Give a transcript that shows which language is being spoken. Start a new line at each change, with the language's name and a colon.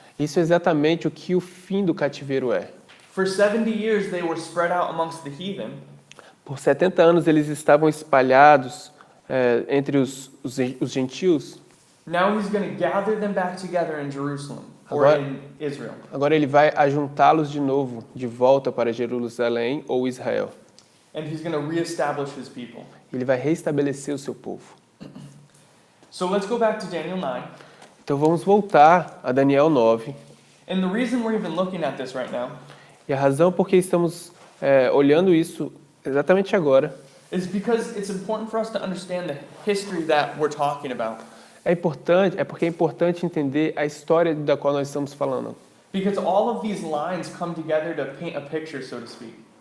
Portuguese: Isso é exatamente o que o fim do cativeiro é.
English: For 70 years they were spread out amongst the heathen.
Portuguese: Por 70 anos eles estavam espalhados entre os gentios.
English: Now he's going to gather them back together in Jerusalem or
Portuguese: Agora-
English: in Israel.
Portuguese: Agora ele vai ajuntá-los de novo, de volta para Jerusalém ou Israel.
English: And he's going to reestablish his people.
Portuguese: Ele vai restabelecer o seu povo.
English: So let's go back to Daniel 9.
Portuguese: Então vamos voltar a Daniel 9.
English: And the reason we're even looking at this right now
Portuguese: E a razão por que estamos olhando isso exatamente agora
English: is because it's important for us to understand the history that we're talking about.
Portuguese: porque é importante entender a história da qual nós estamos falando.
English: Because all of these lines come together to paint a picture, so to speak.